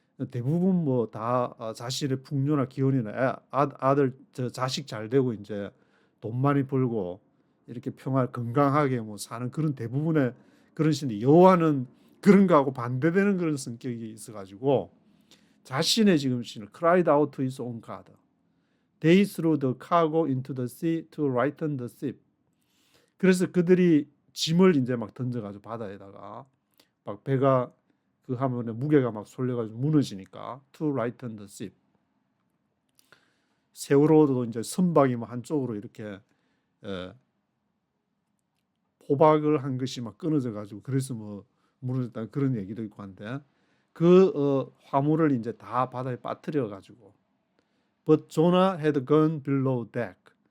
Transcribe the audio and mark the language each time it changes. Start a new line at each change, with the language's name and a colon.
Korean: 대부분 뭐 다 자신의 풍요나 기혼이나 아들 자식 잘 되고 이제 돈 많이 벌고 이렇게 건강하게 뭐 사는 그런 대부분의 그런 신이 여호와는 그런 거하고 반대되는 그런 성격이 있어가지고 자신의 지금 신을
English: cried out to his own God. They threw the cargo into the sea to lighten the ship.
Korean: 그래서 그들이 짐을 이제 막 던져가지고 바다에다가 막 배가 그 하면에 무게가 막 쏠려가지고 무너지니까
English: to lighten the ship.
Korean: 세월호도 이제 선박이 뭐 한쪽으로 이렇게 포박을 한 것이 막 끊어져가지고 그래서 뭐 무너졌다 그런 얘기도 있고 한데 그 화물을 이제 다 바다에 빠뜨려가지고
English: But Jonah had gone below deck.